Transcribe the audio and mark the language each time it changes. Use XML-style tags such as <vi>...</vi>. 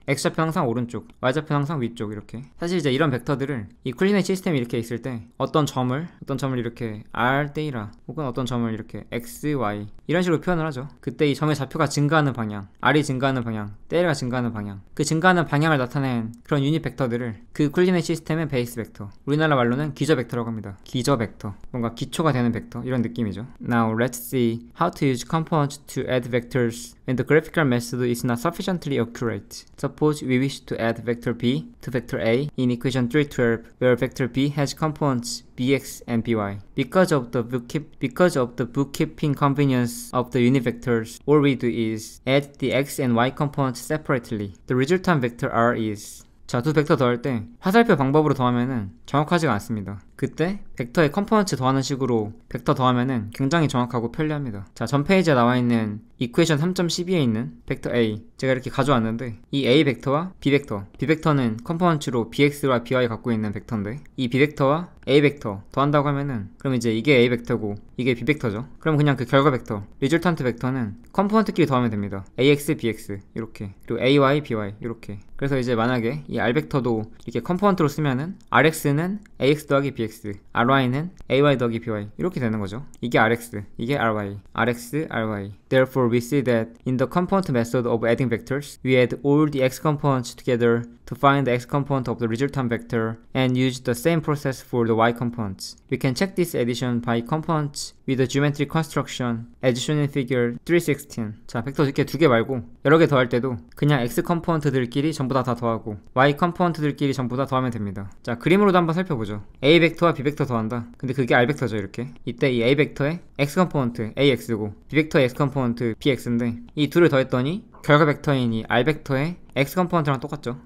<ko>x좌표 항상 오른쪽, y좌표 항상 위쪽 이렇게. 사실 이제 이런 벡터들을 이 콜디네이트 시스템이 이렇게 있을 때 어떤 점을 이렇게 r, theta 혹은 어떤 점을 이렇게 x, y 이런 식으로 표현을 하죠. 그때 이 점의 좌표가 증가하는 방향, r이 증가하는 방향, theta가 증가하는 방향, 그 증가하는 방향을 나타낸 그런 유닛 벡터들을 그 콜디네이트 시스템의 베이스 벡터, 우리나라 말로는 기저 벡터라고 합니다. 기저 벡터, 뭔가 기초가 되는 벡터 이런 느낌이죠.</ko> <en>Now let's see how to use components to add vectors when the graphical method is not sufficiently accurate. Suppose we wish to add vector b to vector a in equation 312 where vector b has components bx and by. Because of the bookkeeping convenience of the unit vectors, all we do is add the x and y components separately. The resultant vector r is.</en> <ko>자, 두 벡터 더할 때 화살표 방법으로 더하면은 정확하지가 않습니다. 그때 벡터의 컴포넌트 더하는 식으로 벡터 더하면은 굉장히 정확하고 편리합니다. 자, 전 페이지에 나와 있는 이퀘이션 3.12에 있는 벡터 A 제가 이렇게 가져왔는데 이 A 벡터와 B 벡터, B 벡터는 컴포넌트로 BX와 BY 갖고 있는 벡터인데 이 B 벡터와 A 벡터 더한다고 하면은 그럼 이제 이게 A 벡터고 이게 B 벡터죠. 그럼 그냥 그 결과 벡터, 리졸탄트 벡터는 컴포넌트끼리 더하면 됩니다. AX, BX 이렇게, 그리고 AY, BY 이렇게. 그래서 이제 만약에 이 R 벡터도 이렇게 컴포넌트로 쓰면은 RX는 AX 더하기 BX, RY는 AY 더하기 BY 이렇게 되는 거죠. 이게 RX, 이게 RY, RX, RY.</ko> <en>Therefore, we see that in the component method of adding vectors, we add all the x components together to find the x component of the resultant vector and use the same process for the y components. We can check this addition by components with the geometric construction as shown in figure 316.</en> <ko>자, 벡터 이렇게 두 개 말고 여러 개 더할 때도 그냥 x 컴포넌트들끼리 전부 다 더하고 y 컴포넌트들끼리 전부 다 더하면 됩니다. 자, 그림으로도 한번 살펴보죠. a 벡터와 b 벡터 더한다. 근데 그게 r 벡터죠, 이렇게. 이때 이 a 벡터의 x 컴포넌트 ax고 b 벡터의 x 컴포넌트 bx인데 이 둘을 더했더니 결과 벡터인 이 r 벡터의 x 컴포넌트랑 똑같죠.</ko>